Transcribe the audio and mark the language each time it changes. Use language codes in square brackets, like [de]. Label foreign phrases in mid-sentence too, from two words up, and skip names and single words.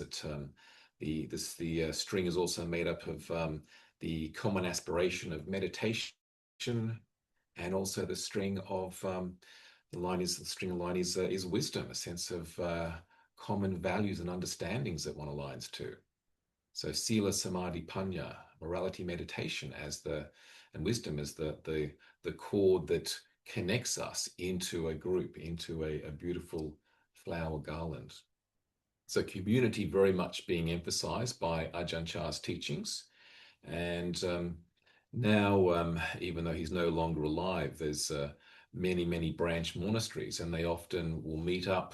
[en] That the string is also made up of the common aspiration of meditation, and also the string of the string line is wisdom, a sense of common values and understandings that one aligns to. [pi] So sila, samadhi, panya, [en] morality, meditation and wisdom as the cord that connects us into a group, into a beautiful flower garland. So community very much being emphasized by Ajahn Chah's teachings. And now, even though he's no longer alive, there's many branch monasteries, and they often will meet up.